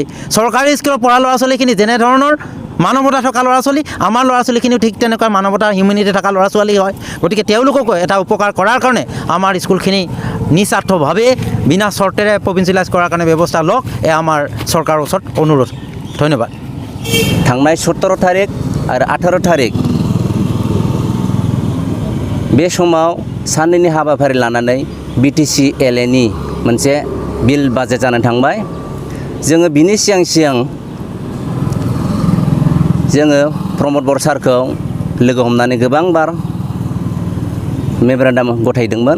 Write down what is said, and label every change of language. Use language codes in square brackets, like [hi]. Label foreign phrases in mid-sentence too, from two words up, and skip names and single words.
[as] চৰকাৰী স্কুলত পঢ়া ল'ৰা ছোৱালীখিনি যেনেধৰণৰ মানৱতা থকা ল'ৰা ছোৱালী, আমাৰ ল'ৰা ছোৱালীখিনিও ঠিক তেনেকুৱা মানৱতা হিউমেনিটি থকা ল'ৰা ছোৱালী হয়। গতিকে তেওঁলোককো এটা উপকাৰ কৰাৰ কাৰণে আমাৰ স্কুলখিনি নিস্বাৰ্থভাৱে বিনা চৰ্তেৰে প্ৰভিঞ্চিয়েলাইজ কৰাৰ কাৰণে ব্যৱস্থা লওক, এয়া আমাৰ চৰকাৰৰ ওচৰত অনুৰোধ। ধন্যবাদ। [brx] थांनाय 17 तारिख आरो 18 तारिख बे समाव साननैनि हाबाफारि लानानै BTC LA नि मोनसे बिल बाजेट जानानै थांबाय। जोङो बिनि सिगां जोङो प्रमोद बर' सारखौ लोगो हमनानै गोबां बार मेमोरेन्डाम गथायदोंमोन।